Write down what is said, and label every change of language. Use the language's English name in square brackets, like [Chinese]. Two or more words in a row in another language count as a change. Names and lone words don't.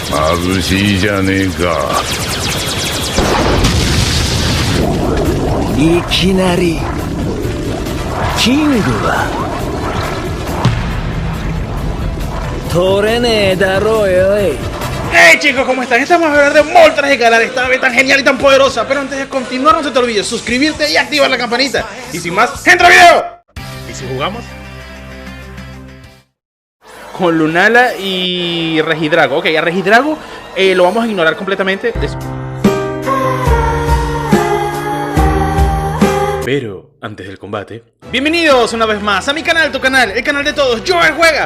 [Japanese] 眩しいじゃねえか。いきなりキングは取れねえだろうよ。 [Spanish] Hey chicos, ¿cómo están? Estamos a hablar de Moltres de Galar, esta ave tan genial y tan poderosa. Pero antes de continuar no se te olvide suscribirte y activar la campanita. Y sin más, ¡entra al video! ¿Y si jugamos? Con Lunala y Regidrago. Ok, a Regidrago lo vamos a ignorar completamente. Pero antes del combate, bienvenidos una vez más a mi canal, tu canal, el canal de todos, Joel Juega.